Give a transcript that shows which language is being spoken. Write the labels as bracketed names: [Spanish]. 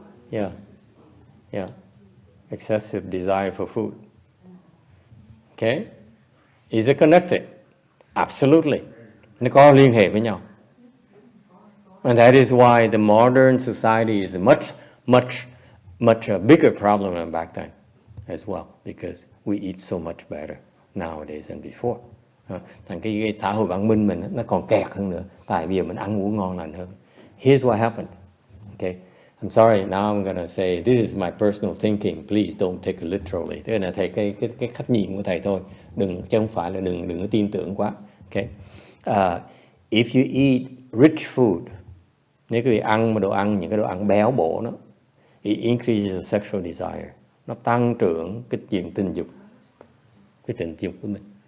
[English] Yeah. Excessive desire for food. Okay? Is it connected? Absolutely. [Vietnamese] Nó có liên hệ với nhau. [English] And that is why the modern society is much a bigger problem than back then as well, because we eat so much better nowadays than before. [Vietnamese] Thành cái xã hội văn minh mình nó còn kẹt hơn nữa, tại vì mình ăn uống ngon lành hơn. [English] Here's what happened. Okay, I'm sorry. Now I'm gonna say this is my personal thinking. Please don't take it literally. [Vietnamese] Thế là thầy cái cách nhìn của thầy thôi. Chứ không phải là đừng có tin tưởng quá. [English] Okay, if you eat rich food, [Vietnamese] nếu quý vị ăn những cái đồ ăn béo bổ đó, [English] it increases the sexual desire. [Vietnamese] Nó tăng trưởng cái chuyện tình dục của mình.